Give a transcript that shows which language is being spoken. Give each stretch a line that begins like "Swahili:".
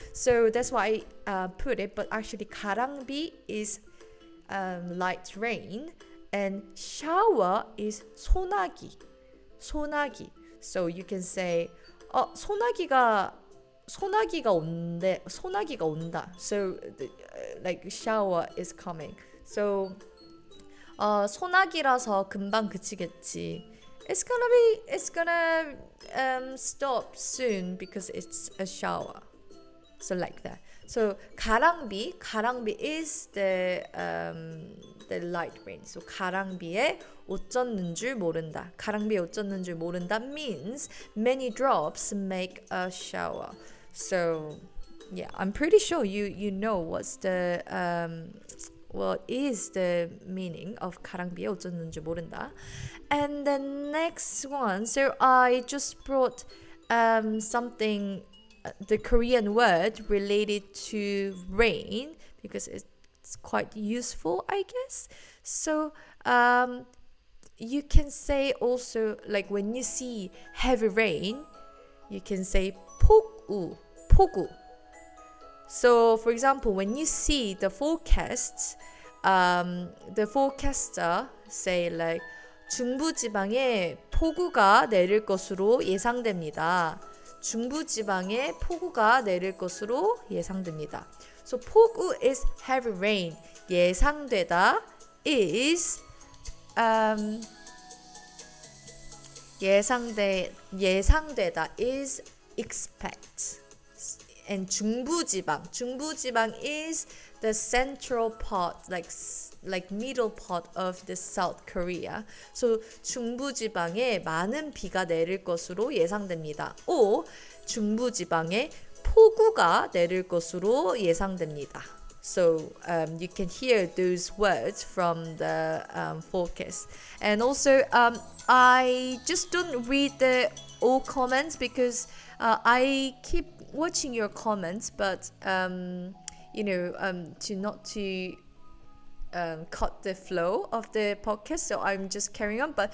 English: So that's why I put it. But actually, 가랑비 is light rain, and shower is 소나기.
Korean: 소나기.
English: So you can say,
Korean: 소나기가 온다.
English: So like shower is coming.
Korean: So 소나기라서 금방 그치겠지.
English: It's gonna stop soon because it's a shower. So like that. So 가랑비 is the light rain.
Korean: So 가랑비에 옷 젖는 줄 모른다. 가랑비에 옷 젖는 줄 모른다
English: means many drops make a shower. So yeah, I'm pretty sure you know what's the what is the meaning of
Korean: 가랑비에 옷 젖는 줄 모른다.
English: And the next one, so I just brought something, the Korean word related to rain because it's quite useful, I guess. So you can say also, like when you see heavy rain, you can say 폭우, 폭우. So for example, when you see the forecasts, the forecaster say like
Korean: 중부지방에 폭우가 내릴 것으로 예상됩니다. 중부지방에 폭우가 내릴 것으로 예상됩니다.
English: So 폭우 is heavy rain. 예상되다 is 예상되다 is expect. And 중부지방 is the central part, like middle part of the South Korea.
Korean: So 중부지방에 많은 비가 내릴 것으로 예상됩니다. or 중부지방에 폭우가 내릴 것으로 예상됩니다.
English: So you can hear those words from the forecast. And also I just don't read the all comments because I keep watching your comments, but to cut the flow of the podcast, so I'm just carrying on.